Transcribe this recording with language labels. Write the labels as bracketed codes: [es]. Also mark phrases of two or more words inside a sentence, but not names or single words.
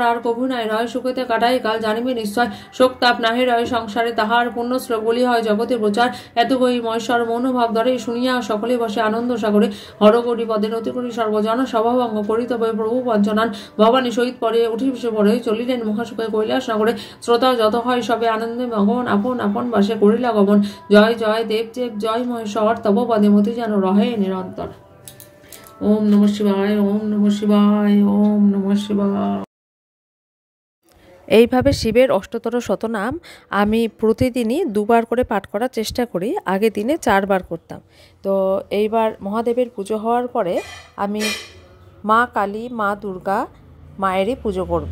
[bn] আর কভু নাই রয় সুখেতে কাটাই কাল জানিবে নিশ্চয় শোক তাপ নাহি রয় সংসারে তাহার পূর্ণ শ্লোক বলি হয় জগতে প্রচার এত বই মহেশ্বর মনোভাব ধরে শুনিয়া সকলে বসে আনন্দ সাগরে হরগরি পদে নতি করি সর্বজন স্বভাবঙ্গ করি তবে প্রভু পঞ্চনান ভবানী সহিত পরে উঠি বিষে পরে চলিলেন মহাসুখে কৈলাস নগরে শ্রোতা যত হয় সবে আনন্দে মগন আপন আপন বাসে করিলা গমন জয় জয় দেব জয় মহেশ্বর তব পদে মতি যেন রহে নিরন্তর। [sa] ওম নমঃ শিবায়, ওম নমঃ শিবায়, ওম নমঃ শিবায়। [bn] এইভাবে শিবের অষ্টতর শতনাম আমি প্রতিদিনই 2 বার করে পাঠ করার চেষ্টা করি, আগে দিনে 4 বার করতাম। তো এইবার মহাদেবের পুজো হওয়ার পরে আমি মা কালী মা দুর্গা মায়েরই পুজো করব।